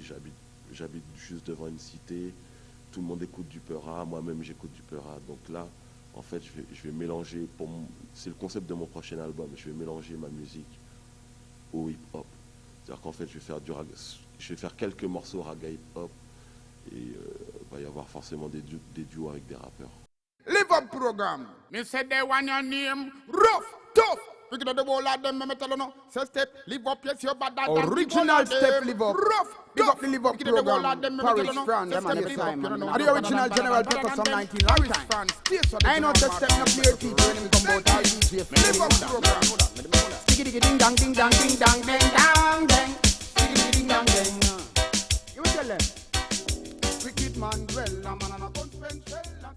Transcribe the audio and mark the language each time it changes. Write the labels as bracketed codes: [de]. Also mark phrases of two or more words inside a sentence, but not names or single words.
[fr] J'habite juste devant une cité, tout le monde écoute du Peura, moi-même j'écoute du Peura. Donc là, en fait, je vais mélanger, c'est le concept de mon prochain album, je vais mélanger ma musique au hip-hop. C'est-à-dire qu'en fait, je vais faire quelques morceaux raga hip-hop et il va y avoir forcément des duos avec des rappeurs. [jam] Live up program. Me said they want your name rough, tough. We get the whole of them, me tell you no. Say step, live up, yes, your bad dad. Original step, live up. Rough, Big tough. up the live up We get the whole program. of them, me Parish, tell you no. France, Say them and step, the live up, time. you know. And the original General Pepper some 19 long Paris, time. France, taste of the I know that step no clear teeth when we come out all DJ. Live up program. Diggy diggy ding dong ding dong ding dong ding dong ding. Diggy diggy ding dong ding. You will tell them. Wicked man, well, a man and a consequence.